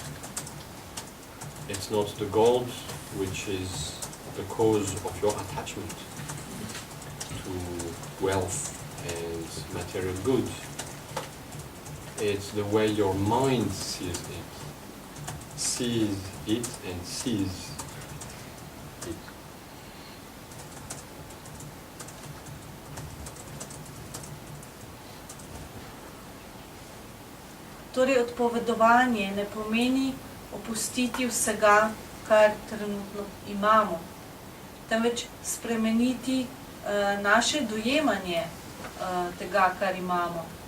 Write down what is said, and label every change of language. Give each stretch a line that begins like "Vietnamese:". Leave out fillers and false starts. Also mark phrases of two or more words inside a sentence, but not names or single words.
English: It's not the gold which is the cause of your attachment to wealth and material goods. It's the way your mind sees it and sees it.
Slovenian: Torej, odpovedovanje ne pomeni opustiti vsega, kar trenutno imamo, temveč spremeniti naše dojemanje tega, kar imamo.